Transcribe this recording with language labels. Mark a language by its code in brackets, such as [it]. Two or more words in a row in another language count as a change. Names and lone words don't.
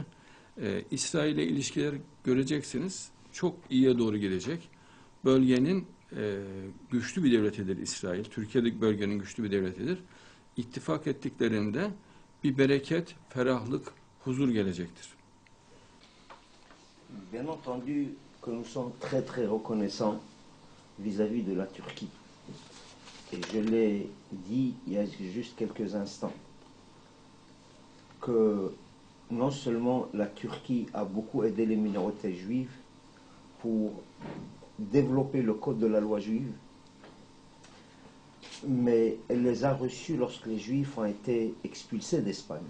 [tr] İsrail ile ilişkiler göreceksiniz. Çok iyiye doğru gelecek. Bölgenin güçlü bir devletidir İsrail. Türkiye'deki bölgenin güçlü bir devletidir. İttifak ettiklerinde bir bereket, ferahlık, huzur gelecektir. [fr] Bien entendu que nous sommes très très reconnaissants vis-à-vis de la Turquie. Et je l'ai dit il y a juste quelques instants, que non seulement la Turquie a beaucoup aidé les minorités juives pour développer le code de la loi juive, mais elle les a reçus lorsque les Juifs ont été expulsés d'Espagne.